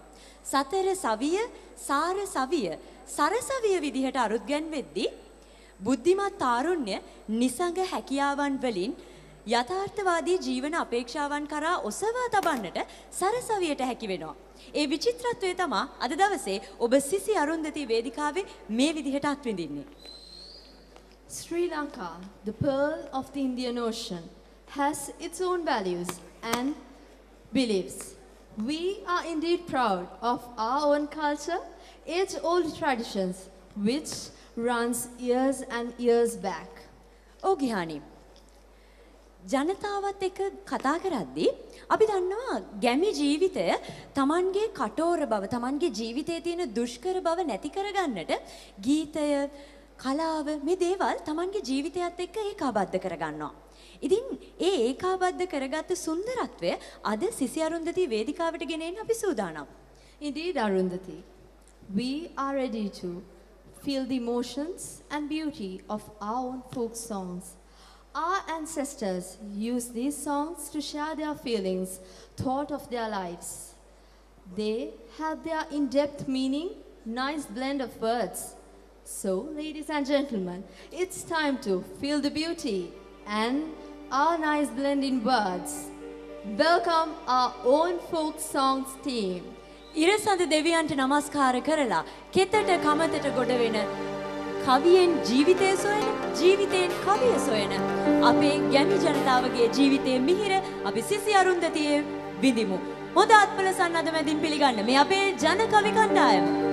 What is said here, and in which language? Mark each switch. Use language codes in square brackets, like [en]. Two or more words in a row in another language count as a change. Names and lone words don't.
[si] සතර සවිය සාර සවිය සර සවිය විදිහට අරුත් ගැන්වෙද්දී බුද්ධිමත් තාරුණ්‍ය නිසඟ හැකියාවන් වලින් යථාර්ථවාදී ජීවන අපේක්ෂාවන් කරා ඔසවා තබන්නට සරසවියට හැකි වෙනවා. ඒ විචිත්‍රත්වය තමයි අද දවසේ ඔබ සිසි අරුන්දති වේදිකාවේ මේ විදිහට අත්විඳින්නේ. [en] Sri Lanka, the pearl of the Indian Ocean, has its own values and beliefs. We are indeed proud of our own culture, age-old traditions, which runs years and years back. [si] ඔව් ගිහානි. ජනතාවත් එක්ක කතා කරද්දී අපි දන්නවා ගැමි ජීවිතය Tamanගේ කටෝර බව, Tamanගේ ජීවිතයේ තියෙන දුෂ්කර බව නැති කරගන්නට ගීතය, කලාව මේ දේවල් Tamanගේ ජීවිතයත් එක්ක ඒකාබද්ධ කරගන්නවා. ඉතින් ඒ ඒකාබද්ධ කරගත්තු සුන්දරත්වය අද සිසි අරුන්දති වේදිකාවට ගෙනෙන්න අපි සූදානම්. [en] Indeed, Arundhati, we are ready to feel the emotions and beauty of our own folk songs. Our ancestors used these songs to share their feelings, thought of their lives. They have their in-depth meaning, nice blend of words. So, ladies and gentlemen, it's time to feel the beauty and our nice blend in words. Welcome our own folk songs team. [si] ඉරසඳ දෙවියන්ට නමස්කාර කරලා කෙතට කමතට ගොඩ වෙන කවියෙන් ජීවිතය සොයන ජීවිතයෙන් කවිය සොයන අපේ ගැමි ජනතාවගේ ජීවිතයේ මිහිර අපි සිසි අරුන්දතියේ විඳිමු. හොඳ අත්පල සන්නද මැදින් පිළිගන්න මේ අපේ ජන කවි කණ්ඩායම.